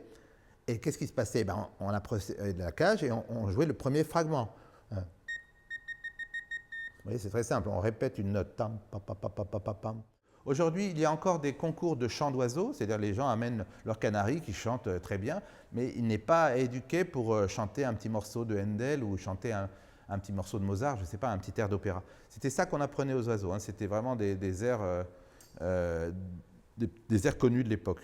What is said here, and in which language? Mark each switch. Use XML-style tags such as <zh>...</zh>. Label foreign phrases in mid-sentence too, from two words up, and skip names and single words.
<fr>Et qu'est-ce qui se passait? Ben, on approchait de la cage et on jouait le premier fragment. Vous voyez, c'est très simple. On répète une note. Tam, pa, pa, pa, pa, pa, pa, pam. Aujourd'hui, il y a encore des concours de chant d'oiseaux, c'est-à-dire les gens amènent leurs canaris qui chantent très bien, mais il n'est pas éduqué pour chanter un petit morceau de Handel ou chanter un petit morceau de Mozart, je ne sais pas, un petit air d'opéra. C'était ça qu'on apprenait aux oiseaux, hein. C'était vraiment des airs connus de l'époque.</fr>